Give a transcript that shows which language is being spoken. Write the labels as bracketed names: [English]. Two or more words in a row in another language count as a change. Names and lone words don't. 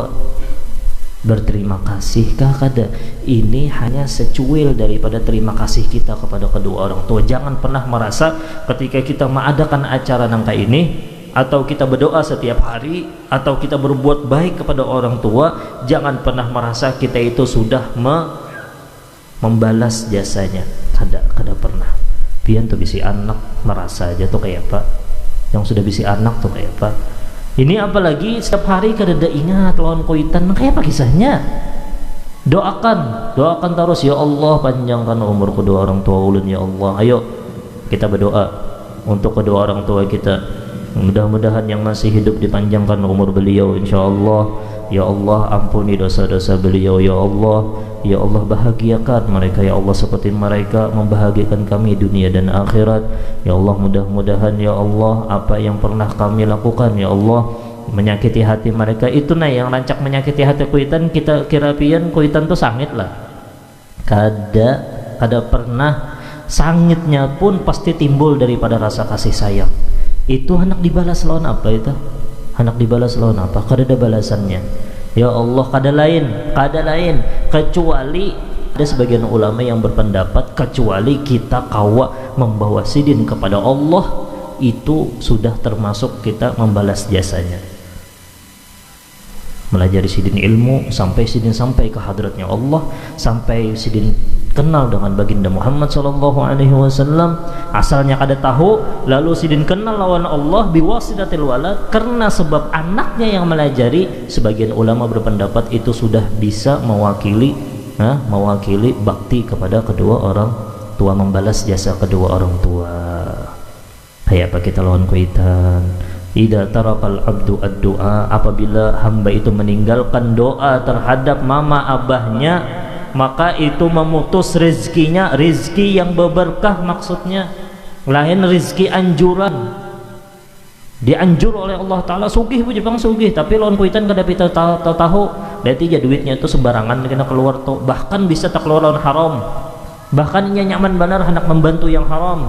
[Banjar] Berterima kasihkah kada? Ini hanya secuil daripada terima kasih kita kepada kedua orang tua. [Indonesian] Jangan pernah merasa ketika kita mengadakan acara nangka ini, atau kita berdoa setiap hari, atau kita berbuat baik kepada orang tua, jangan pernah merasa kita itu sudah membalas jasanya. [Banjar] Kada pernah. Pian tuh bisi anak merasa aja tuh kayak apa, yang sudah bisi anak tuh kayak apa. Ini apalagi setiap hari kada ingat lawan kuitan, kayak apa kisahnya? [Indonesian] Doakan terus, [Arabic] ya Allah [Indonesian] panjangkan umur kedua orang tua ulun [Arabic] ya Allah. [Indonesian] Ayo kita berdoa untuk kedua orang tua kita, mudah-mudahan yang masih hidup dipanjangkan umur beliau insyaallah. [Arabic] Ya Allah [Indonesian] ampuni dosa-dosa beliau [Arabic] ya Allah. Ya Allah [Indonesian] bahagiakan mereka [Arabic] ya Allah [Indonesian] seperti mereka membahagiakan kami dunia dan akhirat. [Arabic] Ya Allah [Banjar] mudah-mudahan [Arabic] ya Allah [Banjar] apa yang pernah kami lakukan [Arabic] ya Allah [Banjar] menyakiti hati mereka itu yang rancak menyakiti hati kuitan, kita kira pian kuitan tuh sangit lah. Kada pernah, sangitnya pun pasti timbul daripada rasa kasih sayang. Itu hendak dibalas lawan apa itu? Hendak dibalas lawan apa? Kada ada balasannya. [Arabic] Ya Allah, [Banjar] kada lain kecuali ada sebagian ulama yang berpendapat kecuali kita kawa membawa sidin kepada Allah, itu sudah termasuk kita membalas jasanya. Melajari sidin ilmu sampai sidin sampai ke hadratnya Allah, sampai sidin kenal dengan baginda Muhammad [Arabic] sallallahu alaihi wasallam, [Banjar] asalnya kada tahu, lalu sidin kenal lawan Allah [Arabic] biwasitatil walad [Banjar] karena sebab anaknya yang melajari. [Indonesian] Sebagian ulama berpendapat itu sudah bisa mewakili bakti kepada kedua orang tua, membalas jasa kedua orang tua. [Banjar] Kayak apa kita lawan kuitan? [Arabic] Idza tarakal abdu ad-du'a, [Indonesian] apabila hamba itu meninggalkan doa terhadap mama abahnya, maka itu memutus rezekinya, rezeki yang berberkah maksudnya, lain rezeki anjuran. [Banjar] Dianjur oleh Allah Ta'ala sugih bu Jepang sugih, tapi lawan kuitan kada pita tahu berarti ya duitnya itu sembarangan kena keluar tuh, bahkan bisa tak keluar lawan haram, bahkan ia nyaman benar hendak membantu yang haram.